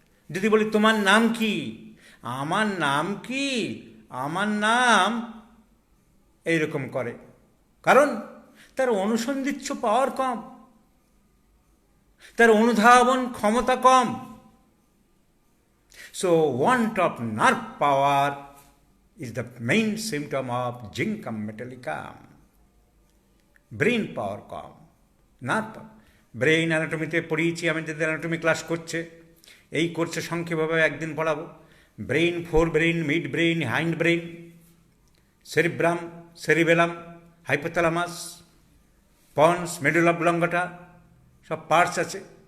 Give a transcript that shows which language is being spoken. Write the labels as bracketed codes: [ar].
[bn] যদি বলি তোমার নাম কি, আমার নাম কি, আমার নাম, এইরকম করে। কারণ তার অনুসন্ধিৎস পাওয়ার কম, তার অনুধাবন ক্ষমতা কম। [en] So want of nerve power is the main symptom of Zincum metallicum. [bn] Brain power com, nerve brain অ্যানাটমিতে পড়িয়েছি আমি, যাদের অ্যানাটমি ক্লাস করছে, এই কোর্সে সংক্ষেপভাবে একদিন পড়াবো। Brain, four brain, mid brain, hind brain, cerebrum, cerebellum, hypothalamus, ponds, medulla অবলঙ্গটা, সব parts আছে।